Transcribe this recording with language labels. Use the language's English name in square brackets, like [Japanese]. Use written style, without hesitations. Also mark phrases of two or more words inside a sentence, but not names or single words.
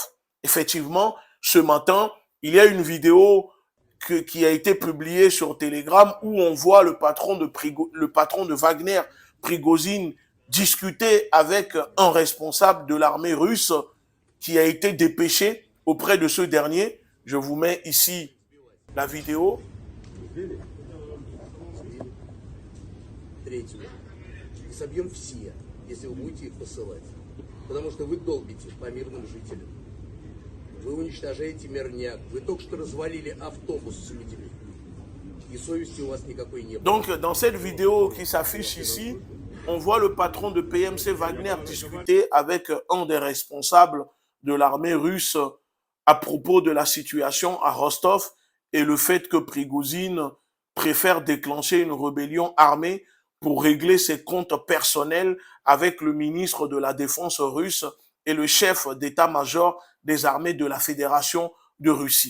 [French] Effectivement, ce matin, il y a une vidéo qui a été publiée sur Telegram où on voit le patron de Wagner, Prigozhin, discuter avec un responsable de l'armée russe qui a été dépêché auprès de ce dernier. Je vous mets ici la vidéo. [Russian] Собьем все, если вы будете их посылать. Потому что вы долбите по мирным жителям. Вы уничтожаете мирняк. Вы только что развалили автобус с людьми. И совести у вас никакой не было. [French] Donc, dans cette vidéo qui s'affiche ici, on voit le patron de PMC Wagner discuter avec un des responsables de l'armée russe à propos de la situation à Rostov et le fait que Prigozhin préfère déclencher une rébellion armée pour régler ses comptes personnels avec le ministre de la Défense russe et le chef d'état-major des armées de la Fédération de Russie.